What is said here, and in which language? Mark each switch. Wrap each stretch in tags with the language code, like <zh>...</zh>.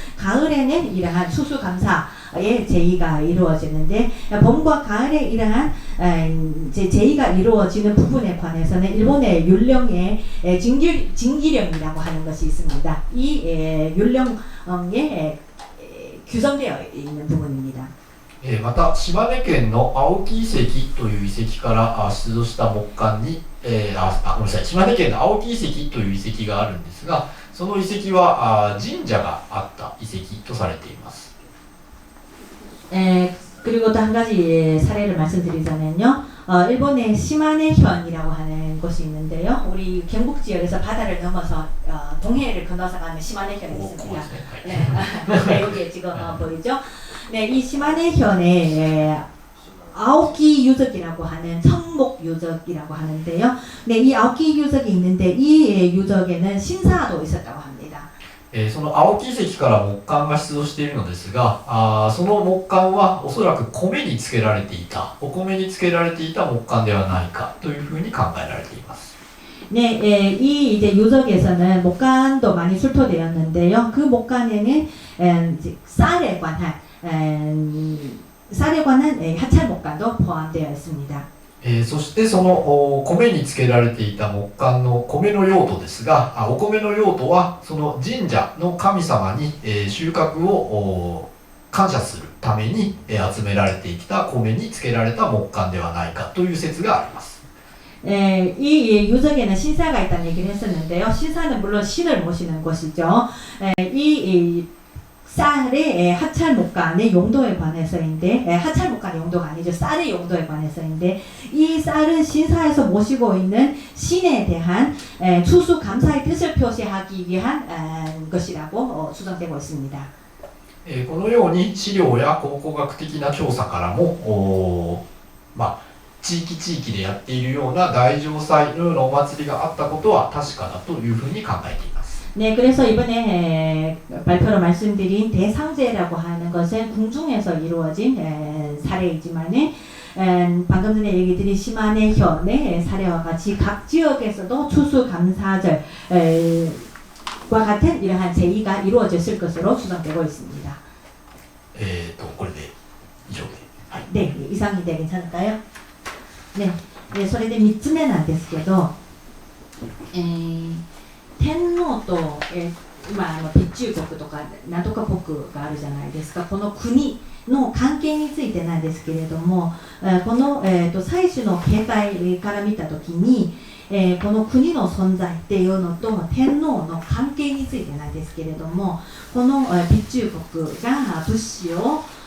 <ko>가을에는 이러한 추수감사의 제의가 이루어지는데, 봄과 가을에 이러한 제의가 이루어지는 부분에 관해서는 일본의 율령에 징기령이라고 하는 것이 있습니다. 이 율령에 규정되어 있는 부분입니다.</ko> <ja>また島根県の青木遺跡という遺跡から出土した木簡に、ごめんなさい、島根県の青木遺跡という遺跡があるんですが、その遺跡は神社があった遺跡とされています。</ja> <ko>그리고 또 한 가지 사례를 말씀드리자면요. 일본의 시마네현이라고 하는 곳이 있는데요. 우리 경북 지역에서 바다를 넘어서 동해를 건너서 가는 시마네현이 있습니다. 네, 네, 여기 지금 보이죠? 네, 이 시마네현에 아오키 유적이라고 하는 성목 유적이라고 하는데요. 네, 이 아오키 유적이 있는데 이 유적에는 신사도 있었다고 합니다.</ko> <ja>その青木遺跡から木簡が出土しているのですが、その木簡はおそらく米につけられていた、お米につけられていた木簡ではないかというふうに考えられています。</ja> <ko>네, 이 이제 유적에서는 목간도 많이 출토되었는데요. 그 목간에는 이제 쌀에 관한 하찰 목간도 포함되어 있습니다.</ko> <ja>そしてその米につけられていた木簡の米の用途ですが、お米の用途はその神社の神様に収穫を感謝するために集められてきた米につけられた木簡ではないかという説があります。</ja> <ko>이 유적에는 신사가 있다는 얘기를 했었는데요. 신사는 물론 신을 모시는 곳이죠. 이 쌀의 하찰 목간의 용도에 관해서인데, 하찰 목간의 용도가 아니죠. 쌀의 용도에 관해서인데, 이 쌀은 신사에서 모시고 있는 신에 대한 추수 감사의 뜻을 표시하기 위한 것이라고 추정되고 있습니다.</ko> <ja>このように資料や考古学的な調査からも、地域でやっているような大嘗祭のようなお祭りがあったことは確かだというふうに考えています。</ja> <ko>네, 그래서 이번에 발표로 말씀드린 대상제라고 하는 것은 궁중에서 이루어진 사례이지만은 방금 전에 얘기 드린 시마네 현의 사례와 같이 각 지역에서도 추수감사절과 같은 이러한 제의가 이루어졌을 것으로 추정되고 있습니다.</ko> <ja>これで以上で。</ja> <ko>네, 이상인데 괜찮을까요?</ko> <ja>네, 네, それで3つ目なんですけど、天皇と、備中国とかなんとか国があるじゃないですか。この国の関係についてなんですけれども、この、祭祀の形態から見たときに、この国の存在っていうのと天皇の関係についてなんですけれども、この備中国が物資を</ja>